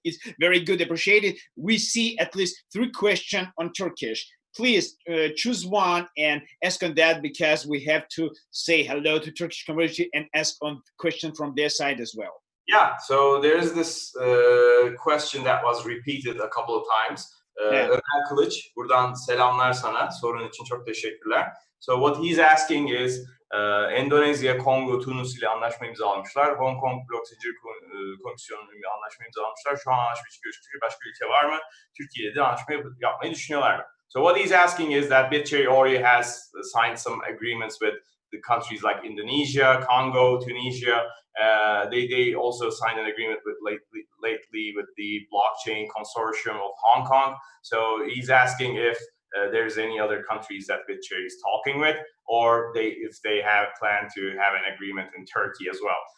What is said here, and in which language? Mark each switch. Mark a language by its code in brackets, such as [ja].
[en] It's very good, appreciated. We see at least 3 questions on Turkish. Please choose one and ask on that, because we have to say hello to Turkish community and ask on question from their side as well. Yeah, so there's this question that was repeated a couple of times. [tr] Ömer Kılıç, buradan selamlar sana. Sorun için çok teşekkürler. [en] So what he's asking is, [tr] Endonezya, Kongo, Tunus ile anlaşma imzalamışlar. Hong Kong Blok Zincir Komisyonu ile anlaşma imzalamışlar. Şu an anlaşma için görüştüğü başka ülke var mı? Türkiye'de anlaşma yapmayı düşünüyorlar mı? [en] So what he's asking is that BitCherry already has signed some agreements with the countries like Indonesia, Congo, Tunisia. They also signed an agreement with lately with the blockchain consortium of Hong Kong. So he's asking if there's any other countries that BitCherry is talking with, or if they have planned to have an agreement in Turkey as well.